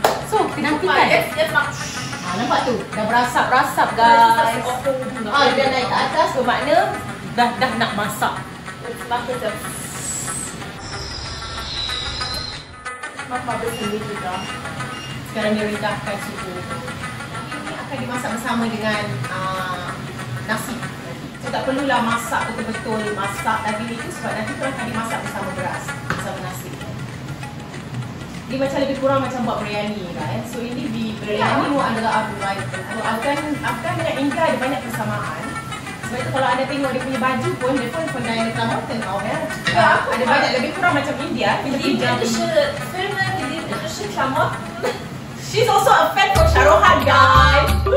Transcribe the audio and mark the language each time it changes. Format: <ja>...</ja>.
<ms>So, kita nantikan.</ms> <de>Jetzt mach.</de> <ms>Nampak tu? Dah berasap-rasap, guys. Dia naik ke atas, bermakna dah nak masak.</ms> <de>Jetzt mach das jetzt. Mach mal ein bisschen niedriger.</de> <ms>Sekarang dia rendahkan suhu. Ini akan dimasak bersama dengan nasi. So, tak perlulah masak betul-betul masak daging itu sebab nanti pun akan dimasak bersama beras, bersama nasi. Dia macam lebih kurang macam buat biryani lah. So, ini biryani adalah Afghan dengan India ada banyak persamaan. Sebab itu kalau anda tengok dia punya baju pun, dia pun pandai klamotten tau ya. Ada banyak lebih kurang macam India.</ms> <de>Indische Filme, indische Klamotten.</de> <en>She's also a fan for Shah Rukh Khan, guys.</en>